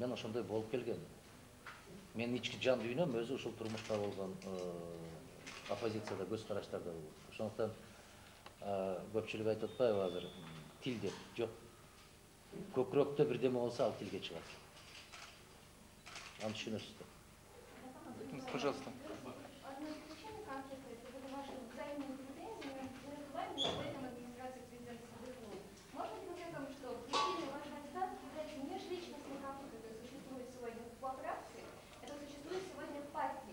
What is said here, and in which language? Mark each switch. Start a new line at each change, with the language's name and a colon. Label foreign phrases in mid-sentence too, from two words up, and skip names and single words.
Kyrgyz: Мен ошондой болуп келгем. Мен ички жан дүйнөм өзү ушул турмушка болгон оппозицияда, көз караштарда болот. Ошондуктан көпчүлүк айтып атпайбы азыр тил деп? Жок. Көкүрөктө бирдеме болсо ал тилге чыгат. Аншинышты.
Russian: Пожалуйста. Одно из причин конфликта – это ваши взаимные претензии между вами и членом администрации президента Садыкова. Можно ли говорить о том, что причиной вашего кандидата является межличностный конфликт, который существует сегодня во фракции, это существует сегодня в партии.